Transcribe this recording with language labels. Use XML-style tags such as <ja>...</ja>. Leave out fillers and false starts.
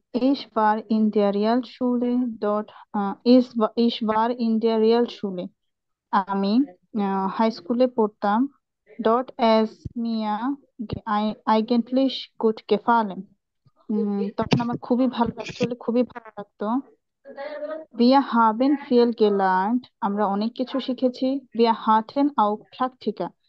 <de>Ich war in der Realschule dort, ich war in der Realschule.</de> <bn>আমি high স্কুলে পড়তাম।</bn> <de>Dort es mir eigentlich gut gefallen.</de> <bn>তখন আমার খুবই ভালো অ্যাকচুয়ালি খুবই ভালো লাগতো।</bn> <de>Wir haben viel gelernt.</de> <bn>আমরা অনেক কিছু শিখেছি।</bn> <de>Wir hatten auch Praktika.</de>